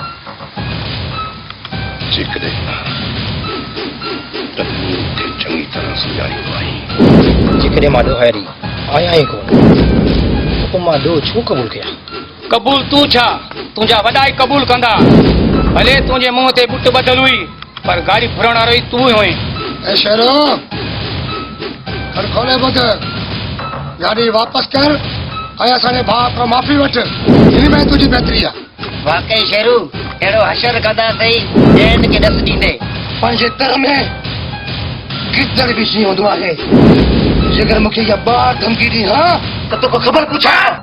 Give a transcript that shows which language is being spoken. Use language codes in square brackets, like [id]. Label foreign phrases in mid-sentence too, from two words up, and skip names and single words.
[sd] जेकॾहिं त मूंखे चङी तरह सम्झाईंदो आहीं। जेकॾहिं मां ॾोहारी आया ई कोन, पोइ मां ॾोह छो क़बूल कयां? कबूल तूं छा, तुंहिंजा वॾा ई कबूल कंदा। भले तुंहिंजे मुंहं ते बुट बदल हुई, पर गाड़ी फुरण वारो ई तूं ई हुई। ए शेरो, घर खोले बुध, गाड़ी वापस कर ऐं असांजे भाउ खां माफ़ी वठ। हिन में तुंहिंजी बहितरी आहे। वाकई शेरू, अहिड़ो हशर कंदा अथई जंहिं खे ॾस ॾींदे। पंहिंजे तर में गिदड़ बि शींहुं हूंदो आहे। जेकर मूंखे इहा बार धमकी ॾी हा त तोखे ख़बर पुछा।